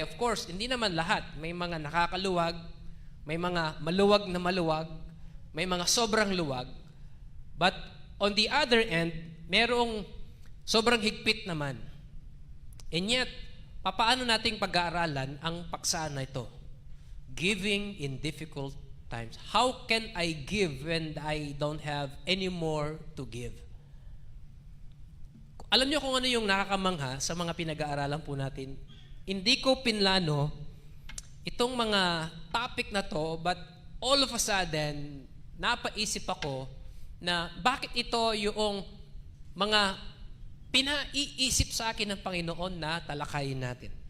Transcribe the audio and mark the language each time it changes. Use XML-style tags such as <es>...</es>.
<en>Of course,</en> <tl>hindi naman lahat. May mga nakakaluwag, may mga maluwag na maluwag, may mga sobrang luwag.</tl> <en>But on the other end,</en> <tl>merong sobrang higpit naman.</tl> <en>And yet,</en> <tl>papaano nating pag-aaralan ang paksa na ito?</tl> <en>Giving in difficult times. How can I give when I don't have any more to give?</en> <tl>Alam niyo kung ano yung nakakamangha sa mga pinag-aaralan po natin? Hindi ko pinlano itong mga topic na to,</tl> <en>but all of a sudden,</en> <tl>napaisip ako na bakit ito yung mga pinaiisip sa akin ng Panginoon na talakayin natin.</tl>